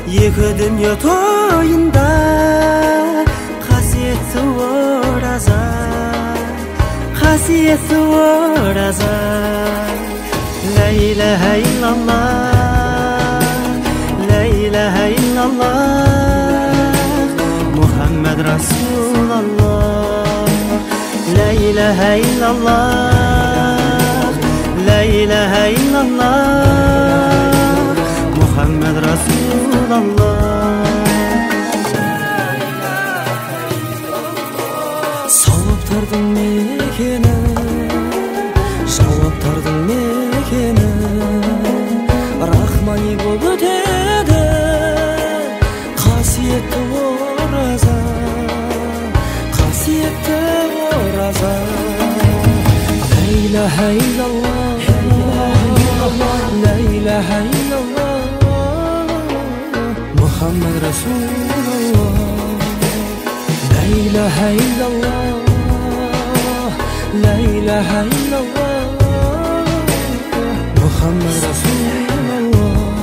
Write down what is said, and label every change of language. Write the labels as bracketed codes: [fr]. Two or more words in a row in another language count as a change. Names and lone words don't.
[kk] екі дүние тойында қасиетті ораза, қасиетті ораза. [ar] لا إله إلا الله، لا إله إلا الله، محمد رسول الله. لا إله إلا الله، لا إله إلا الله، محمد رسول الله. [kk] Сауаптардың мекені, жауаптардың мекені, рахмани болып өтеді қасиетті ораза, қасиетті ораза. [ar] لا إله إلا الله، لا إله إلا الله، محمد رسول الله. لا إله إلا الله، لا إله إلا الله، محمد رسول الله.